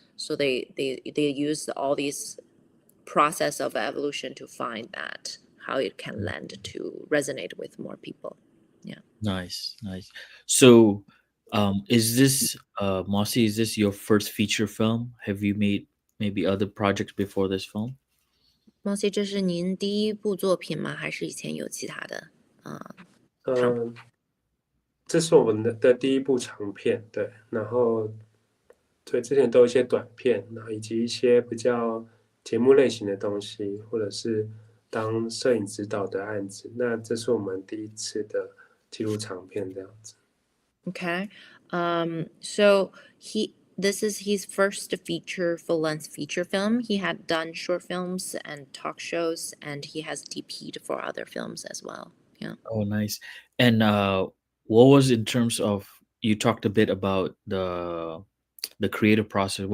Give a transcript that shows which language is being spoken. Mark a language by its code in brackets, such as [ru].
[en] So they use all these process of evolution to find that how it can lend to resonate with more people. Yeah. Nice, nice. So, is this Mossy? Is this your first feature film? Have you made maybe other projects before this film? [zh] Mossy，这是您第一部作品吗？还是以前有其他的？这是我们的第一部长片，对，然后对之前都有一些短片，然后以及一些比较节目类型的东西，或者是当摄影指导的案子。那这是我们第一次的记录长片这样子。 [en] Okay. So this is his first feature full-length feature film. He had done short films and talk shows, and he has DP'd for other films as well. Yeah. Oh, nice. And what was in terms of you talked a bit about the creative process.